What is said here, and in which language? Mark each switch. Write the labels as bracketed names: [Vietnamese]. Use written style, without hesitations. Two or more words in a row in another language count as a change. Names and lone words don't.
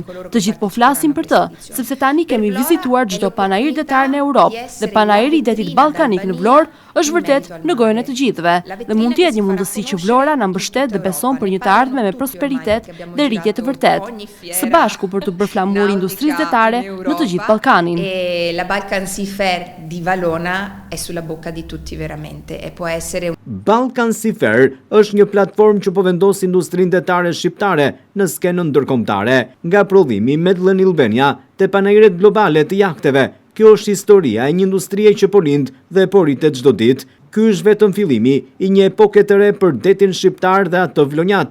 [Albanian] Të gjithë po flasin për të, sepse tani kemi vizituar çdo panajir detar në Europë dhe panajiri i detit ballkanik në Vlorë është vërtet në gojën e të gjithëve dhe mund të jetë një mundësi që Vlora na mbështet dhe beson për një të ardhme me prosperitet dhe rritje të vërtet, së bashku për të bërë flamur industrisë detare në të gjithë Ballkanin. [Italian] La Balkan Sea Fair di Valona è sulla bocca di tutti veramente e può essere [Albanian] Balkan Sea Fair është një platformë që po vendos industrinë detare shqiptare në skenën ndërkombëtare, nga prodhimi Medlen Albania te panajiret globale të jahteve. Kjo është historia e një industrie që po lind dhe po rritet çdo ditë. Ky është vetëm fillimi i një epoke të re për detin shqiptar dhe atë vlonjat.